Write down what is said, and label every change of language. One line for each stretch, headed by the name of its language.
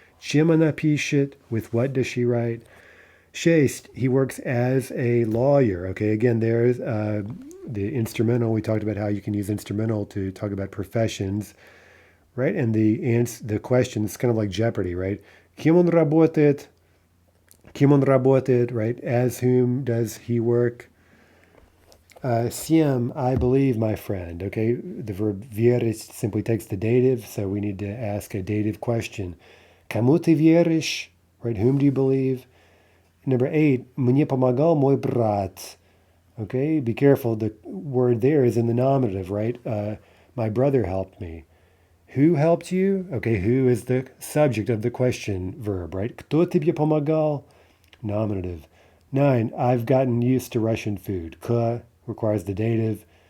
Russian: Чем она пишет?
English: With what does she write?
Russian: Шесть,
English: he works as a lawyer. Okay, again, there's the instrumental. We talked about how you can use instrumental to talk about professions, right? And the question is kind of like Jeopardy, right?
Russian: Кем он работает? Кем он работает,
English: right? As whom does he work? Сiem, I believe, my friend. Okay, the verb верить simply takes the dative, so we need to ask a dative question.
Russian: Кому ты веришь?
English: Right? Whom do you believe? Number eight,
Russian: мне помогал мой брат.
English: Okay, be careful. The word there is in the nominative, right? My brother helped me. Who helped you? Okay, who is the subject of the question verb, right?
Russian: Кто тебе помогал? Nominative.
English: Nine, I've gotten used to Russian food. К requires the dative.